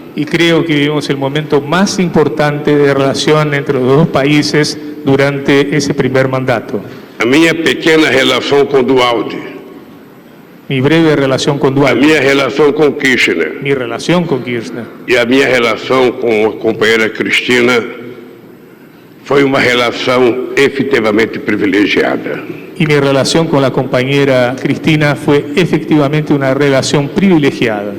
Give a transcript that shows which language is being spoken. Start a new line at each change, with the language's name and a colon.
Spanish: Y creo que vivimos el momento más importante de relación entre los dos países durante ese primer mandato.
Portuguese: A minha pequena relação com Dualde.
Spanish: Mi breve relación con Dualde.
Portuguese: A minha relação com Kirchner.
Spanish: Mi relación con Kirchner.
Portuguese: E a minha relação com a companheira Cristina foi uma relação efetivamente privilegiada.
Spanish: Y mi relación con la compañera Cristina fue efectivamente una relación privilegiada.